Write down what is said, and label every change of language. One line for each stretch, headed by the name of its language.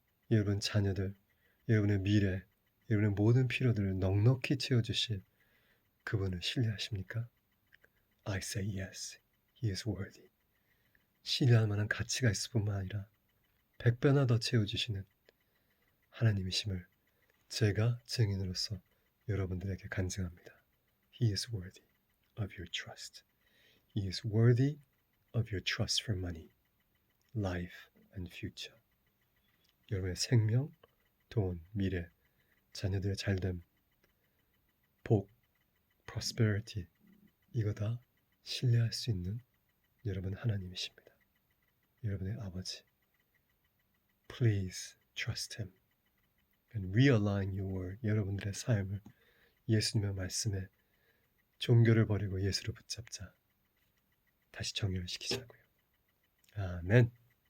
Korean: 여러분 자녀들, 여러분의 미래, 여러분의 모든 필요들을 넉넉히 채워주실 그분을 신뢰하십니까?
English: I say yes, He is worthy.
Korean: 신뢰할 만한 가치가 있을 뿐만 아니라 100배나 더 채워주시는 하나님이심을 제가 증인으로서 여러분들에게 간증합니다.
English: He is worthy of your trust. He is worthy of your trust for money. life and future.
Korean: 여러분의 생명, 돈, 미래, 자녀들의 잘됨, 복, prosperity, 이거 다 신뢰할 수 있는 여러분 하나님이십니다. 여러분의 아버지.
English: Please trust him and realign your word.
Korean: 여러분들의 삶을 예수님의 말씀에 종교를 버리고 예수를 붙잡자. 다시 정렬시키자고요. 아멘.